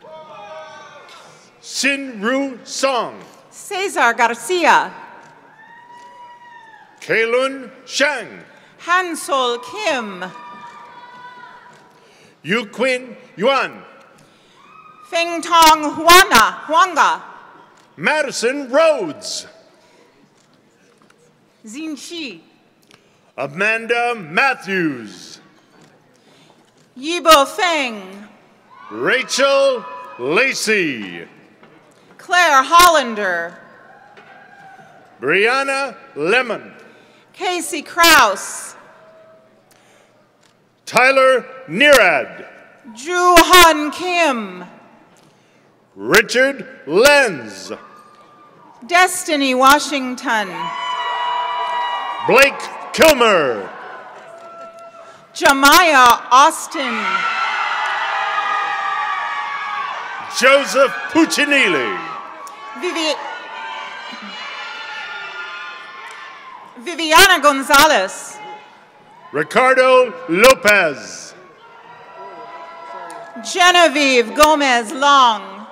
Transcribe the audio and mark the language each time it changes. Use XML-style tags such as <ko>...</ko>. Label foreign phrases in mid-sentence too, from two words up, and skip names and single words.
<en>Sin Ru Song. Cesar Garcia. Kailun Chang. Hansol Kim. Yu Quin Yuan. Feng Tong Huanga. Madison Rhodes. Xin Shi. Amanda Matthews. Yibo Feng. Rachel Lacey. Claire Hollander. Brianna Lemon. Casey Kraus. Tyler Nirad. Ju Han Kim. Richard Lenz. Destiny Washington. Blake Kilmer. Jemiah Austin. Joseph Puccinelli. Viviana Gonzalez. Ricardo Lopez. Genevieve Gomez Long.</en>